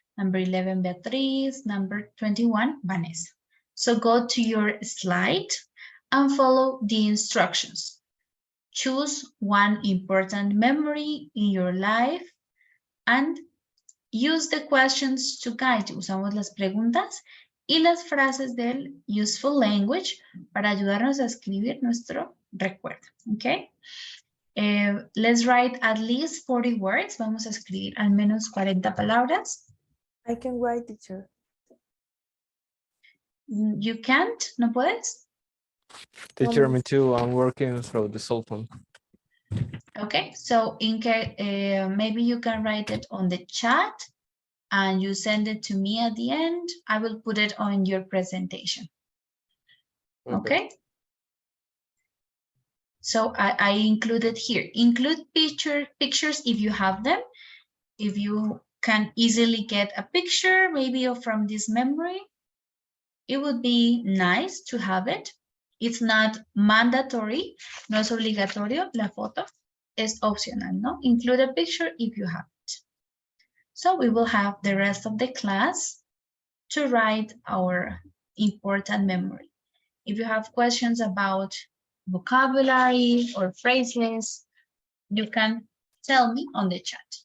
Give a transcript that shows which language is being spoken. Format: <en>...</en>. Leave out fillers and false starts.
<en>Number 11, Beatriz. Number 21, Vanessa. So go to your slide and follow the instructions. Choose one important memory in your life and use the questions to guide you.</en> <es>Usamos las preguntas y las frases del useful language para ayudarnos a escribir nuestro recuerdo.</es> <en>Okay. Let's write at least 40 words.</en> <es>Vamos a escribir al menos 40 palabras.</es> <en>I can write, teacher. You can't?</en> <es>¿No puedes?</es> <en>Teacher, me too. I'm working through the cell phone. Okay, so in case, maybe you can write it on the chat and you send it to me at the end. I will put it on your presentation. Okay. So I included here. Include pictures if you have them. If you can easily get a picture, maybe from this memory, it would be nice to have it. It's not mandatory,</en> <es>no es obligatorio, la foto es opcional, ¿no?</es> <en>Include a picture if you have it. So we will have the rest of the class to write our important memory. If you have questions about vocabulary or phrases, you can tell me on the chat.</en>